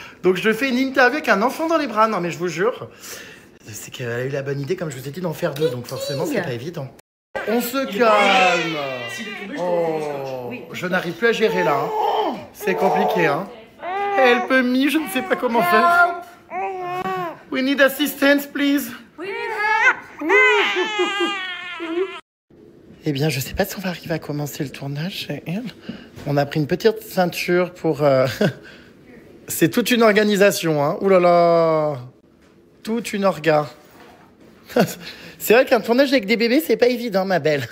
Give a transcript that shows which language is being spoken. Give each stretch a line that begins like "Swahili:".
French: Donc, je fais une interview avec un enfant dans les bras. Non, mais je vous jure, c'est qu'elle a eu la bonne idée, comme je vous ai dit, d'en faire deux. Donc, forcément, c'est pas évident. On se calme. Oh, je n'arrive plus à gérer là. Hein. C'est compliqué. Hein.
English: Help me,
French: je ne sais pas comment faire.
English: We need assistance, please.
French: Eh bien, je sais pas si on va arriver à commencer le tournage. On a pris une petite ceinture pour... C'est toute une organisation, hein. Ouh là là. Toute une orga. C'est vrai qu'un tournage avec des bébés, c'est pas évident, ma belle.